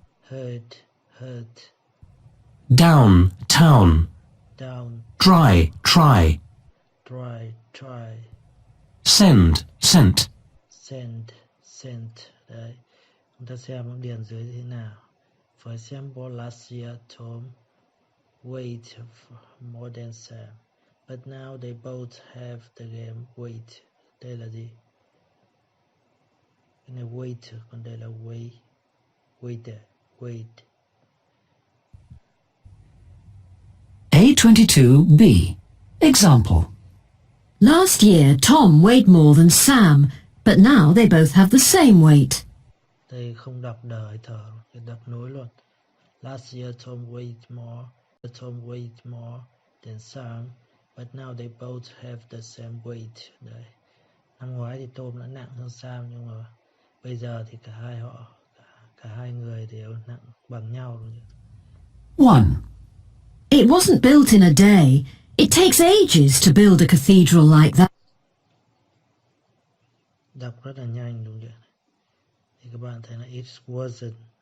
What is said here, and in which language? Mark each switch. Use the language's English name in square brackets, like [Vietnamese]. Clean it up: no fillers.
[English] Hurt, hurt. Down, town. Down. Dry, try. Try, try. Send, sent. Send, sent. Đấy. [Vietnamese] Chúng ta xem điền dưới thế nào. [English] For example, last year Tom wait for more than Sam, but now they both have the game wait. [Vietnamese] Đây là gì? Cái này wait, còn đây là wait. [English] Waiter, wait. A22B. Example. Last year, Tom weighed more than Sam, but now they both have the same weight. [Vietnamese] Đây không đọc đời thở, đọc nối luôn. [English] Last year Tom weighed more than Sam, but now they both have the same weight. [Vietnamese] Đấy. Năm ngoái thì tôm đã nặng hơn Sam, nhưng mà bây giờ thì cả hai người đều nặng bằng nhau rồi. [English] 1. It wasn't built in a day. It takes ages to build a cathedral like that. [Vietnamese] Đọc rất là nhanh đúng chưa? Thì các bạn thấy là [English] it wasn't.